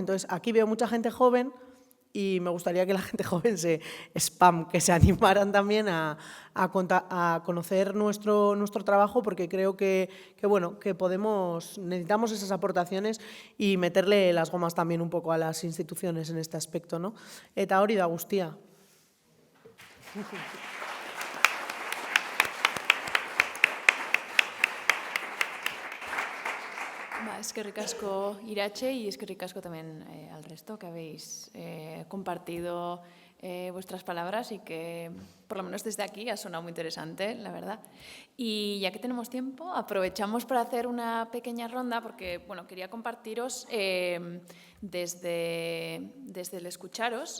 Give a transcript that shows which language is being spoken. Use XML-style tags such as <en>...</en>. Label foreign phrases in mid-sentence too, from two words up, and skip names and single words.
<es>Entonces, aquí veo mucha gente joven y me gustaría que la gente joven que se animaran también a conocer nuestro trabajo, porque creo que necesitamos esas aportaciones y meterle las gomas también un poco a las instituciones en este aspecto, ¿no?</es> <eu>Eta hori da guztia. Eskerrik asko</eu> <es>Iratxe y</es> <eu>eskerrik asko</eu> <es>también al resto que habéis compartido vuestras palabras y que por lo menos desde aquí ha sonado muy interesante, la verdad. Y ya que tenemos tiempo, aprovechamos para hacer una pequeña ronda porque, bueno, quería compartiros desde el escucharos.</es>